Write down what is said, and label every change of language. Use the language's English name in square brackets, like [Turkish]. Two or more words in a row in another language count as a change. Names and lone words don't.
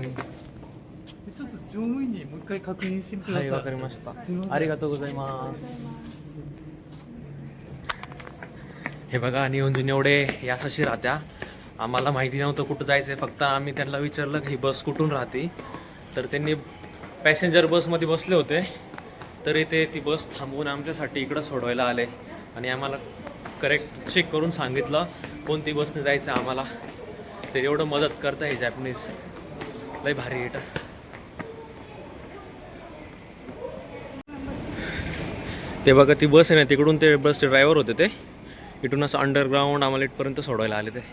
[Japanese] ちょっと乗務員にもう一回確認してみてくださ。はいいわかりましたありがとうございます [Marathi] हे बघा आणि अंजून एवढे या अशी राहत्या आम्हाला माहिती नव्हतं कुठं जायचं आहे फक्त आम्ही त्यांना विचारलं की ही बस कुठून राहते तर त्यांनी पॅसेंजर बसमध्ये बसले होते तरी ते ती बस थांबवून आमच्यासाठी इकडं सोडवायला आले आणि आम्हाला [English] correct check [Marathi] करून सांगितलं कोणती बसने जायचं आम्हाला तर एवढं मदत करतं हे जॅपनीज लय भारी येतं ते बघा ती बस आहे ना तिकडून ते बसचे ड्रायव्हर होते ते इथून असं अंडरग्राऊंड आम्हाला इथपर्यंत सोडवायला आले ते